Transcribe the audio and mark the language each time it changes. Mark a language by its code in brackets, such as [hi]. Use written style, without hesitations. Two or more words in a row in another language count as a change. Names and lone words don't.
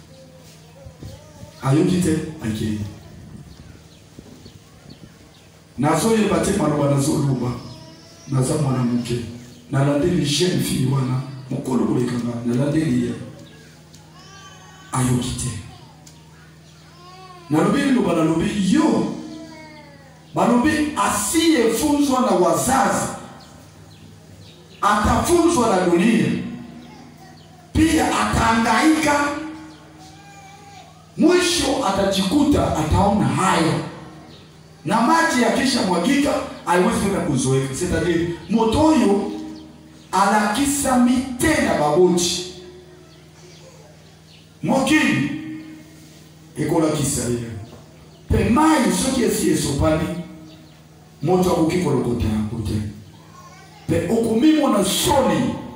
[ln] ayoki te akei nazoyeba te maloba nazoluba naza mwana moke nalandeli [fr] jeune fille [ln] wana mokolo kolekanga nalandeli ye ayoki te [sw] nalobi liloba nalobi yo balobi asiyefunzwa na wazazi atafunzwa na dunia, pia atahangaika, mwisho atajikuta ataona haya, na maji yakisha mwagika haiwezi tena kuzoeka. [fr] C'est-à-dire [ln] motoyo alakisa mitena baboti mokini ekola kisaya pe mai soki esi esopani moto akoki kolokota yango te pe okomimo na soni